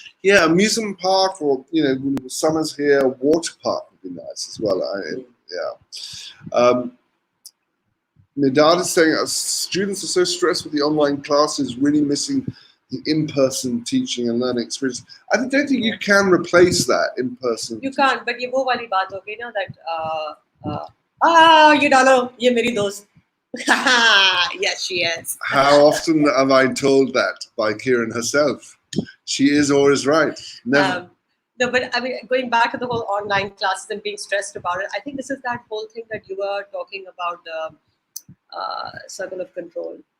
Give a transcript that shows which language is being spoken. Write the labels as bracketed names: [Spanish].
[English] Yeah, amusement park, or when the summer's here, water park would be nice as well. Midad is saying students are so stressed with the online classes, really missing the in-person teaching and learning experience. I don't think you can replace that in person. You can't, but [Hindi] ये वो वाली बात हो गई ना [English] that [Hindi] ये डालो ये मेरी दोस्त. [English] Yes, she is. How often am I told that by Kieran herself? She is always right. Never. No, but I mean, going back to the whole online classes and being stressed about it, I think this is that whole thing that you were talking about, the circle of control.